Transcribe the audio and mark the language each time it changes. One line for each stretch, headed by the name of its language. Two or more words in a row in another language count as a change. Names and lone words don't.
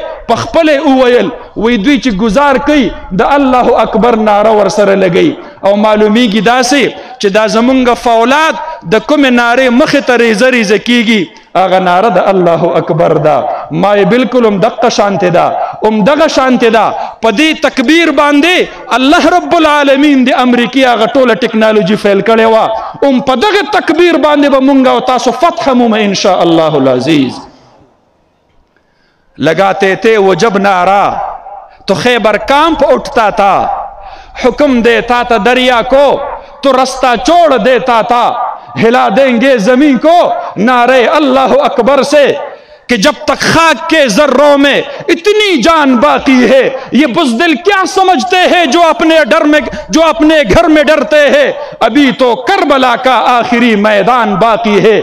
Pashto: په خپله وویل وی دوی چې گزار کوي د
Arabic: الله اکبر
Pashto: ناره ورسره لګوي او معلومیږي داسې چې دا زمونږ فولاد د کومې نارې مخې ته ریزه ریزه کیږي هغه ناره د
Arabic: الله اکبر
Pashto: ده. ما یې بلکل همدغه شانتې ده، همدغه شانتې ده. په دې تکبیر باندې
Arabic: الله رب العالمین
Pashto: د امریکې هغه ټوله ټکنالوجي فیل کړې وه، په دغه تکبیر باندې به مونږ او تاسو فتح مومه
Arabic: انشاء الله العزیز.
Urdu: لگاتے تھے وہ جب نعرہ تو خیبر کانپ اٹھتا تھا، حکم دیتا تھا دریا کو تو راستہ چھوڑ دیتا تھا، ہلا دیں گے زمیں کو نعرے
Arabic: الله أكبر
Urdu: سے کہ جب تک خاک کے ذروں میں اتنی جان باقی ہے یہ بزدل کیا سمجھتے ہیں جو اپنے ڈر میں جو اپنے گھر میں ڈرتے ہیں، ابھی تو کربلا کا آخری میدان باقی ہے.